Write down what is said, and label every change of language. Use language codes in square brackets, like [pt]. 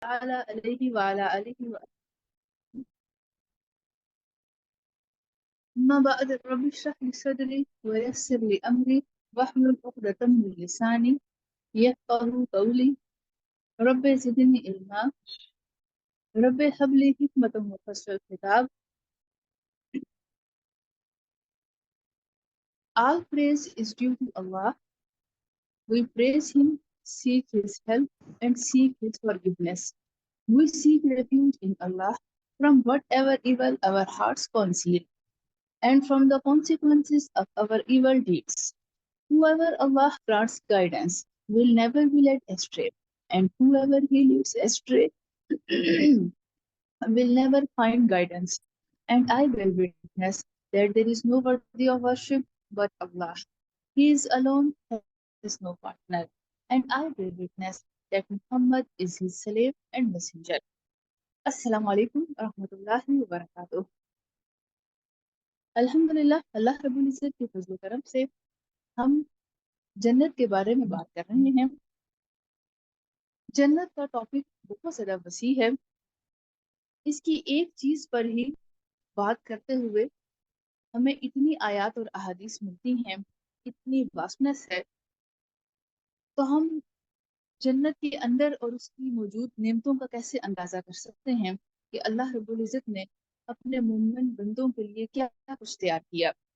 [ar] تعالى عليه وعلى آله أما بعد رب اشرح لي صدري ويسر لي أمري واحلل عقدة من لساني يفقهوا قولي رب زدني علما رب هب لي حكمة وفصل الخطاب. [en] All praise is due to Allah. We praise Him, seek His help, and seek His forgiveness. We seek refuge in Allah from whatever evil our hearts conceal and from the consequences of our evil deeds. Whoever Allah grants guidance will never be led astray, and whoever He leads astray will never find guidance. And I bear witness that there is no worthy of worship but Allah. He is alone, has no partner. And I bear witness that Muhammad is his slave and messenger. [ar] Assalamu alaikum wa rahmatullahi wa barakatuh. [hi] अल्हम्दुलिल्लाह अल्लाह रब्बुल इज्जत के फजल करम से हम जन्नत के बारे में बात कर रहे हैं। जन्नत का टॉपिक बहुत ज़्यादा वसी है। इसकी एक चीज़ पर ही बात करते हुए हमें इतनी आयत और अहादीस मिलती हैं, इतनी वास्टनेस है, तो हम जन्नत के अंदर और उसकी मौजूद नेमतों का कैसे अंदाज़ा कर सकते हैं कि अल्लाह रब्बुल इज्जत ने अपने मोमिन बंदों के लिए क्या क्या कुछ तैयार किया।